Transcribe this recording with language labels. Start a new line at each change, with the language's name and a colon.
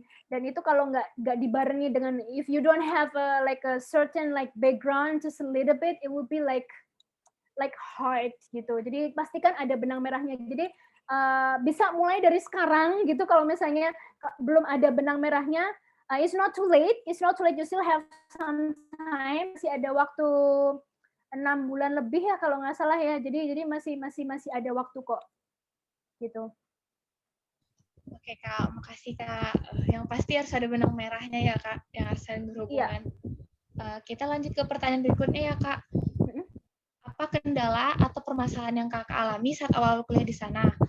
Indonesian: Dan itu kalau nggak dibarengi dengan,
English: if you don't have like a certain like background just a little bit, it will be like hard gitu.
Indonesian: Jadi pastikan ada benang merahnya. Jadi bisa mulai dari sekarang gitu. Kalau misalnya belum ada benang merahnya,
English: it's not too late. You still have some time.
Indonesian: Masih ada waktu 6 bulan lebih ya kalau nggak salah ya. Jadi masih ada waktu kok. Gitu. Oke Kak, makasih Kak. Yang pasti harus ada benang merahnya ya Kak, yang harus saling berhubungan. Kita lanjut ke pertanyaan berikutnya ya Kak. Apa kendala atau permasalahan yang Kakak alami saat awal kuliah di sana?